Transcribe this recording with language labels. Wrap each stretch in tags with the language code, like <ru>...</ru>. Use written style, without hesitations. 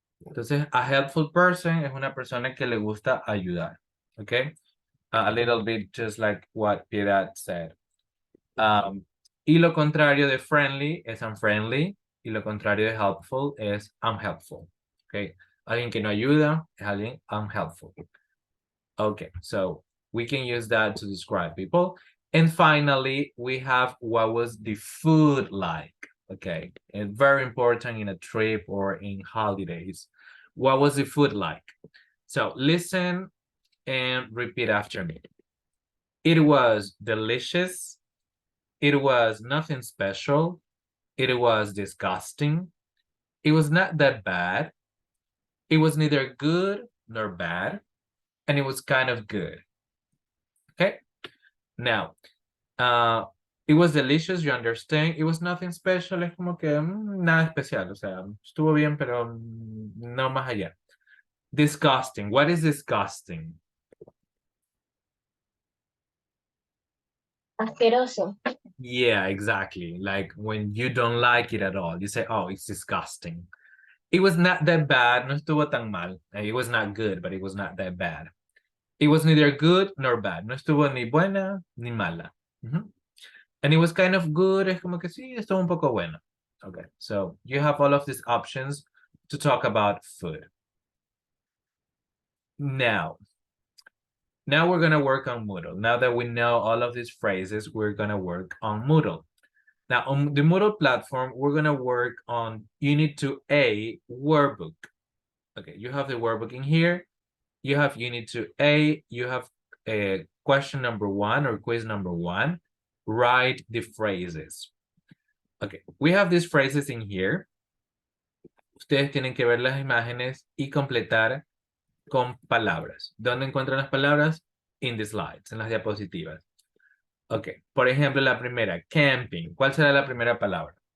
<es>Entonces,</es> <en>a helpful person</en> <es>es una persona que le gusta ayudar.</es> <en>Okay? A little bit just like what Piedad said.</en> <es>Y lo contrario de friendly es unfriendly. Y lo contrario de helpful es unhelpful. Okay? Alguien que no ayuda es alguien unhelpful.</es> <en>Okay, so we can use that to describe people. And finally, we have what was the food like. Okay, and very important in a trip or in holidays. What was the food like? So listen and repeat after me. It was delicious. It was nothing special. It was disgusting. It was not that bad. It was neither good nor bad. And it was kind of good. Okay. Now, it was delicious, you understand. It was nothing special,</en> <es>es como que nada especial, o sea, estuvo bien, pero no más allá.</es> <en>Disgusting. What is disgusting?</en> <es>Asqueroso.</es> <en>Yeah, exactly. Like when you don't like it at all, you say, oh, it's disgusting. It was not that bad,</en> <es>no estuvo tan mal.</es> <en>It was not good, but it was not that bad. It was neither good nor bad.</en> <es>No estuvo ni buena ni mala.</es> <en>And it was kind of good.</en> <es>Es como que sí, estuvo un poco bueno.</es> <en>Okay, so you have all of these options to talk about food. Now we're going to work on Moodle. Now that we know all of these phrases, we're going to work on Moodle. Now, on the Moodle platform, we're going to work on Unit 2A workbook. Okay, you have the workbook in here. You have Unit 2A. You have question number 1 or quiz number 1. Write the phrases. Okay, we have these phrases in here.</en> <es>Ustedes tienen que ver las imágenes y completar con palabras. ¿Dónde encuentran las palabras?</es> <en>In the slides,</en> <es>en las diapositivas. Ok, por ejemplo, la primera, camping. ¿Cuál será la primera palabra?</es>